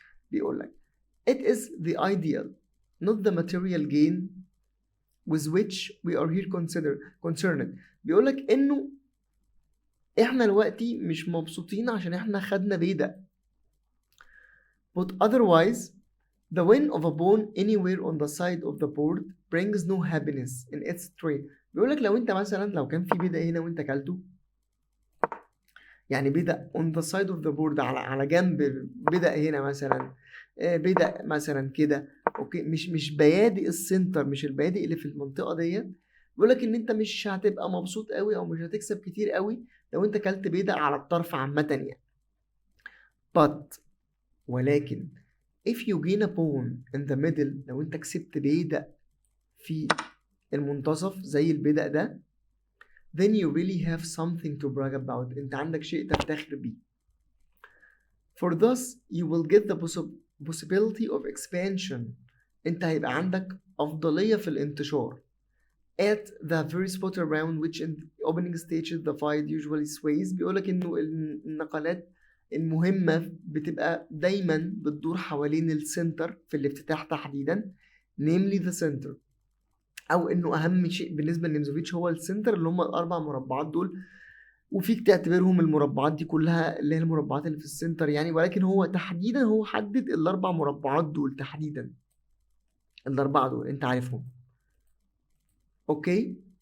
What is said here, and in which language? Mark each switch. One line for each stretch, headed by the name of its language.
Arabic: بيقول لك
English: it is the ideal not the material gain with which we are here concerned.
Arabic: بيقول لك انه احنا دلوقتي مش مبسوطين عشان احنا خدنا بيدق.
English: but otherwise the win of a pawn anywhere on the side of the board brings no happiness in its trade.
Arabic: بيقول لك لو انت مثلا لو كان في بيدق هنا وانت كلته، يعني بدأ
English: on the side of the board
Arabic: على جنب، بدأ هنا مثلا، بدأ مثلا كده. اوكي، مش بيادق السنتر، مش البيادق اللي في المنطقة ديت. بيقول لك ان انت مش هتبقى مبسوط قوي او مش هتكسب كتير قوي لو انت كلت بيدق على الطرف عامة يعني.
English: but
Arabic: ولكن
English: if you gain a pawn in the middle،
Arabic: لو انت كسبت بيدق في المنتصف زي البيدق ده،
English: then you really have something to brag about.
Arabic: انت عندك شيء تفتخر بيه.
English: For thus you will get the possibility of expansion.
Arabic: انت هيبقى عندك افضلية في الانتشار
English: at the very spot around which in the opening stages the fight usually sways.
Arabic: بيقولك انه النقلات المهمة بتبقى دايما بتدور حوالين السنتر في الافتتاح تحديدا،
English: namely the center.
Arabic: او انه اهم شيء بالنسبة لنيمزوفيتش هو السنتر، اللي هم الاربع مربعات دول وفيك تعتبرهم المربعات دي كلها اللي هي المربعات اللي في السنتر يعني، ولكن هو تحديدا هو حدد الاربع مربعات دول تحديدا، الاربعه دول انت عارفهم. اوكي.